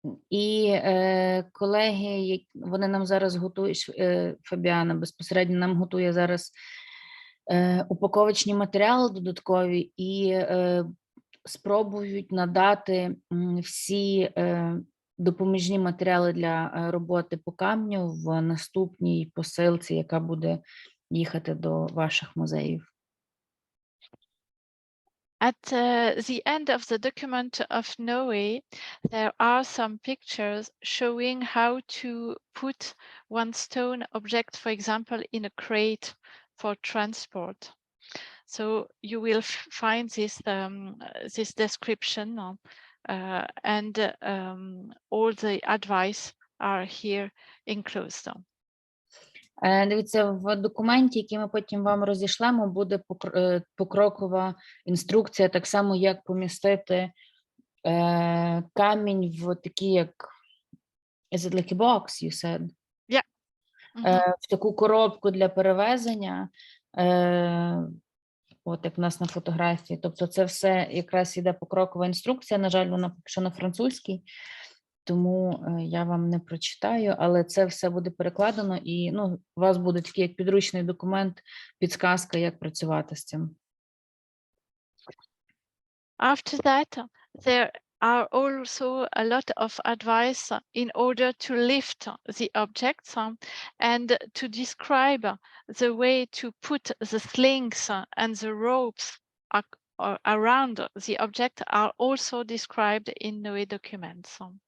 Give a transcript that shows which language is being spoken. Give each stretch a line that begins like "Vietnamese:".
Ukrainian: І колеги, вони нам зараз готують, Фабіана безпосередньо нам готує зараз упаковочні матеріали додаткові і спробують надати всі допоміжні матеріали для роботи по камню в наступній посилці, яка буде їхати до ваших музеїв.
English: At the end of the document of Noé, there are some pictures showing how to put one stone object, for example, in a crate for transport. So you will find this description and all the advice are here enclosed.
Ukrainian: Дивіться, в документі, який ми потім вам розішлемо, буде покрокова інструкція, так само, як помістити камінь в такі, як
English: is it like a box, you said? Yeah.
Ukrainian: В таку коробку для перевезення, от як в нас на фотографії. Тобто це все якраз іде покрокова інструкція, на жаль, вона поки що на французькій, тому я вам не прочитаю, але це все буде перекладено і у вас буде такий як підручний документ, підсказка, як працювати з цим.
English: After that, there are also a lot of advice in order to lift the objects and to describe the way to put the slings and the ropes around the object are also described in Noé documents.